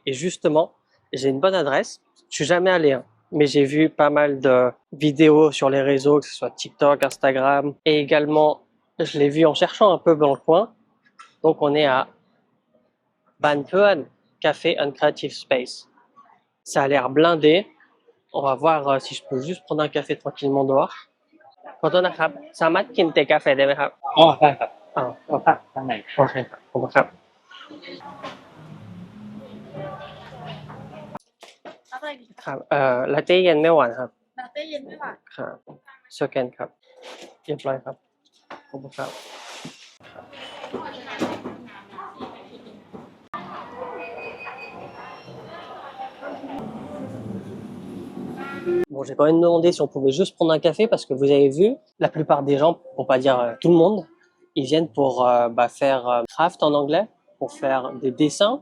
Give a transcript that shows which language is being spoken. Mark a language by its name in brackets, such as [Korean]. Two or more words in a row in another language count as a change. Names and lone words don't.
[French] Et justement, j'ai une bonne adresse. Je suis jamais allé, mais j'ai vu pas mal de vidéos sur les réseaux, que ce soit TikTok, Instagram, et également, je l'ai vu en cherchant un peu dans le coin. Donc, on est à Ban Phuan, Café and Creative Space. Ça a l'air blindé. On va voir si je peux juste prendre un café tranquillement dehors. [Thai] ขอโทษนะครับสามารถกินเตกาแฟได้ไหมครับ อ๋อได้ครับ อ้าว ก็พักข้างใน โอเคครับขอบคุณครับ อะไรดีคะ ครับลาเต้เย็นไม่หวานครับ ลาเต้เย็นไม่หวาน ครับสแกนครับเรียบร้อยครับขอบคุณครับ [French] Bon, j'ai quand même demandé si on pouvait juste prendre un café parce que vous avez vu, la plupart des gens, pour pas dire tout le monde, ils viennent pour faire craft en anglais, pour faire des dessins.